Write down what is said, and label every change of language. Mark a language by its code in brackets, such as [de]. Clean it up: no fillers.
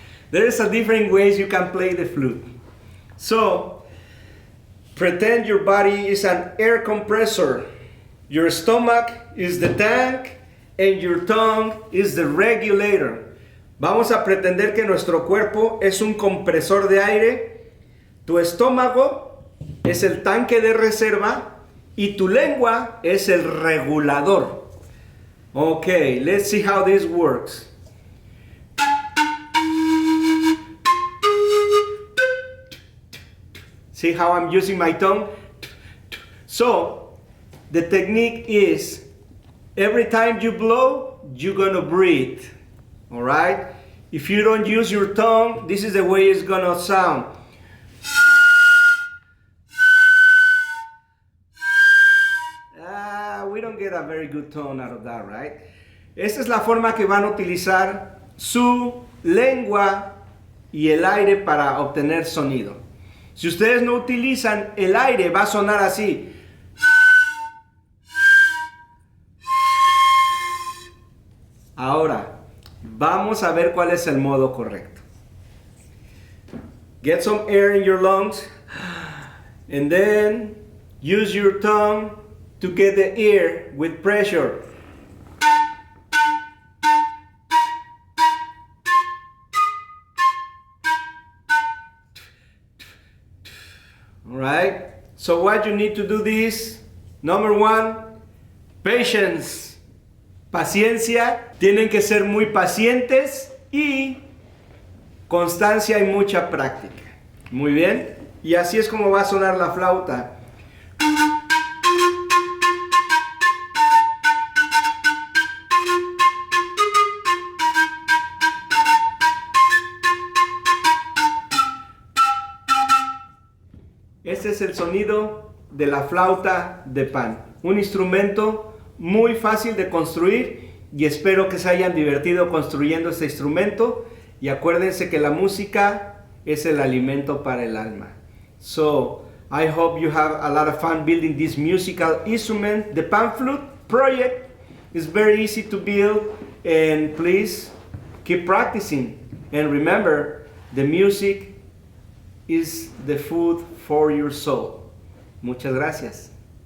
[en] There's a different ways you can play the flute. So, pretend your body is an air compressor. Your stomach is the tank and your tongue is the regulator. [es] Vamos a pretender que nuestro cuerpo es un compresor de aire, tu estómago es el tanque de reserva y tu lengua es el regulador. [en] Okay, let's see how this works. See how I'm using my tongue? So, the technique is every time you blow, you're gonna breathe. All right? If you don't use your tongue, this is the way it's gonna sound. We don't get a very good tone out of that, right? [es] Esta es la forma que van a utilizar su lengua y el aire para obtener sonido. Si ustedes no utilizan el aire, va a sonar así. Ahora, vamos a ver cuál es el modo correcto. [en] Get some air in your lungs and then use your tongue to get the air with pressure. All right, so what you need to do this, number one, patience. [es] Paciencia, tienen que ser muy pacientes y constancia y mucha práctica. Muy bien, y así es como va a sonar la flauta. Este es el sonido de la flauta de pan, un instrumento muy fácil de construir y espero que se hayan divertido construyendo este instrumento y acuérdense que la música es el alimento para el alma. [en] So, I hope you have a lot of fun building this musical instrument. The pan flute project is very easy to build and please keep practicing and remember the music is the food for your soul. [es] Muchas gracias.